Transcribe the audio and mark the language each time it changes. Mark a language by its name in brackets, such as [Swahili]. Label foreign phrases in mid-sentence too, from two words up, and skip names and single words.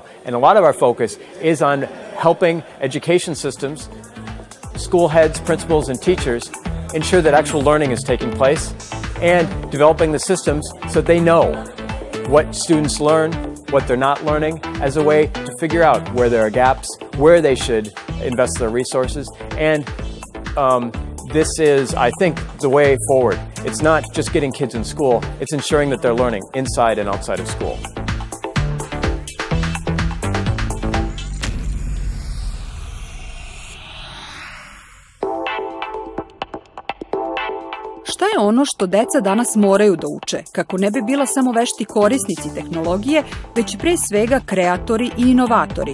[English] And a lot of our focus is on helping education systems, school heads, principals, and teachers ensure that actual learning is taking place and developing the systems so that they know what students learn, what they're not learning, as a way to figure out where there are gaps, where they should invest their resources. And this is, I think, the way forward. It's not just getting kids in school, it's ensuring that they're learning inside and outside of school. [Serbian] Šta je ono što deca danas moraju da uče, kako ne bi bila samo vešti korisnici tehnologije, već pre svega kreatori i inovatori?